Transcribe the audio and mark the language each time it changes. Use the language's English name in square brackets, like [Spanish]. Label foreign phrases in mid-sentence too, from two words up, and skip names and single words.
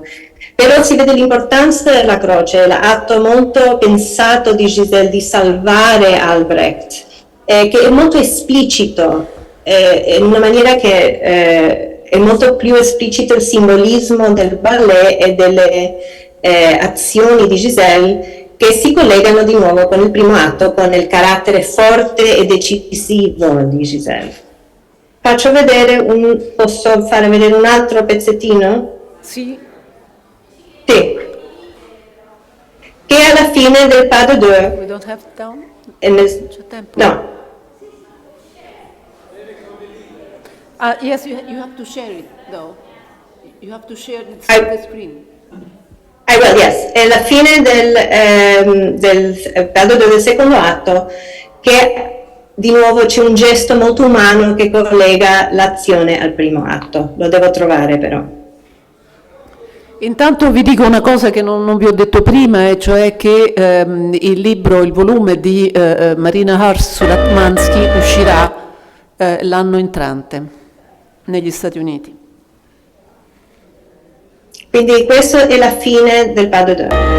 [Italian] Però si vede l'importanza della croce, l'atto molto pensato di Giselle di salvare Albrecht, che è molto esplicito, in una maniera che è molto più esplicito il simbolismo del ballet e delle azioni di Giselle che si collegano di nuovo con il primo atto, con il carattere forte e decisivo di Giselle. Faccio vedere posso fare vedere un altro pezzettino? Sì. Sì. Che è alla fine del [French] pas de deux. [English] We don't have down? [Italian] C'è tempo? No. [English] Yes, you have to share it, though. You have to share the screen. I will, yes. [Italian] È la fine del secondo atto, che di nuovo c'è un gesto molto umano che collega l'azione al primo atto. Lo devo trovare però. Intanto vi dico una cosa che non vi ho detto prima, e cioè che il volume di Marina Hars su Ratmansky uscirà l'anno entrante negli Stati Uniti. Quindi questa è la fine del [French] pas de deux.